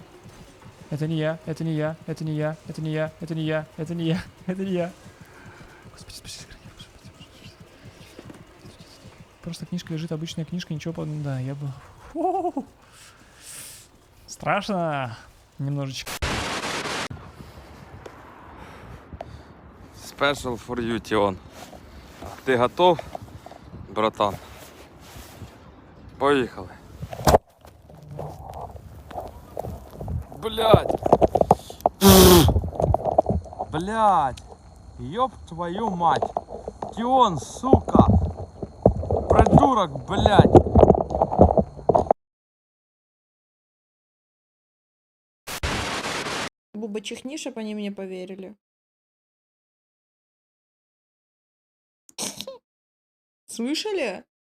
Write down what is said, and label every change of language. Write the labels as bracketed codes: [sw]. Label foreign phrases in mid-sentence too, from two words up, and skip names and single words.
[ru] Это не я, это не я, это не я, это не я, это не я, это не я, это не я. Господи, спаси, сохрани, Господи. Просто книжка лежит, обычная книжка, ничего под... Да, я бы... Фу. Страшно. Немножечко. [en] Special for you, [ru] Тион. Ти готов, братан? [uk] Поїхали. Блядь! [ru] Блядь! Ёб твою мать! Тион, сука! Придурок, блядь! Буба, чихни, чтоб они мне поверили. Слышали?